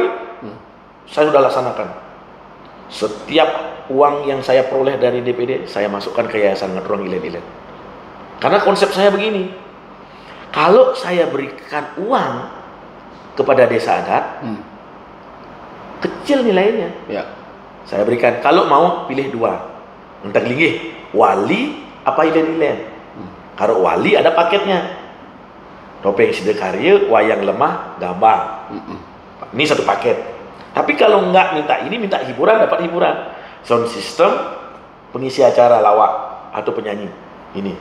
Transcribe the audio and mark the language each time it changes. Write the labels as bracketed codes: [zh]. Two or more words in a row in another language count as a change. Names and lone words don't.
[id] Saya sudah laksanakan. Setiap uang yang saya peroleh dari DPD, saya masukkan ke Yayasan Ngadrong Ilen-Ilen. Karena konsep saya begini, kalau saya berikan uang kepada desa adat, kecil nilainya. Ya. Saya berikan, kalau mau pilih dua, entah linggih, wali apa ilen-ilen. Kalau wali ada paketnya, topeng sidekarya, wayang lemah, gambar. Ini satu paket. Tapi kalau enggak minta ini, minta hiburan, dapat hiburan. Sound system, pengisi acara lawak atau penyanyi. Ini